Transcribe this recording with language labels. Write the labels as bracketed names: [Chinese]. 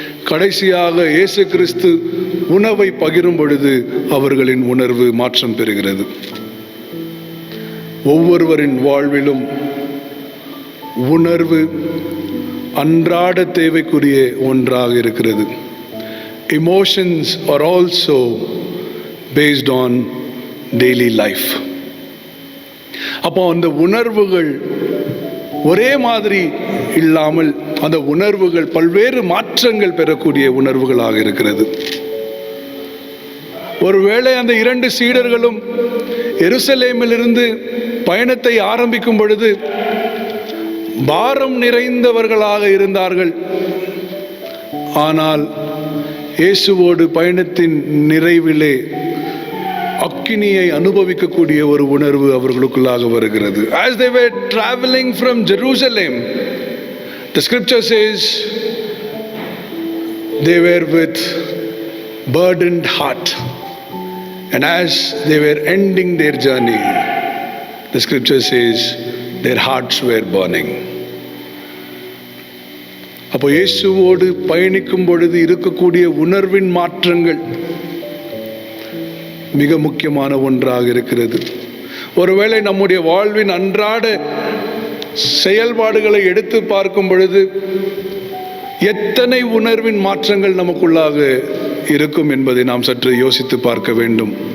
[Tamil] கடைசியாக இயேசு கிறிஸ்து உணவை பகிரும் பொழுது அவர்களின் உணர்வு மாற்றம் பெறுகிறது. ஒவ்வொருவரின் வாழ்விலும் உணர்வு அன்றாட தேவைக்குரிய ஒன்றாக இருக்கிறது. [English] Emotions are also based on daily life. [Tamil] அப்போ அந்த உணர்வுகள் ஒரே மாதிரி இல்லாமல் அந்த உணர்வுகள் பல்வேறு மாற்றங்கள் பெறக்கூடிய உணர்வுகளாக இருக்கிறது. ஒருவேளை அந்த 2 சீடர்களும் எருசலேமிலிருந்து பயணத்தை ஆரம்பிக்கும் பொழுது பாரம் நிறைந்தவர்களாக இருந்தார்கள். ஆனால் இயேசுவோடு பயணத்தின் நிறைவிலே அக்கினியை அனுபவிக்கக்கூடிய ஒரு உணர்வு அவர்களுக்குள்ளாக வருகிறது. [English] As they were traveling from Jerusalem, the scripture says they were with burdened heart, and as they were ending their journey, the scripture says their hearts were burning. [Tamil] அப்போ இயேசுவோடு பயணிக்கும் பொழுது இருக்கக்கூடிய உணர்வின் மாற்றங்கள் மிக முக்கியமான ஒன்றாக இருக்கிறது. ஒருவேளை நம்முடைய வாழ்வின் அன்றாட செயல்பாடுகளை எடுத்து பார்க்கும் பொழுது எத்தனை உணர்வின் மாற்றங்கள் நமக்குள்ளாக இருக்கும் என்பதை நாம் சற்று யோசித்து பார்க்க வேண்டும்.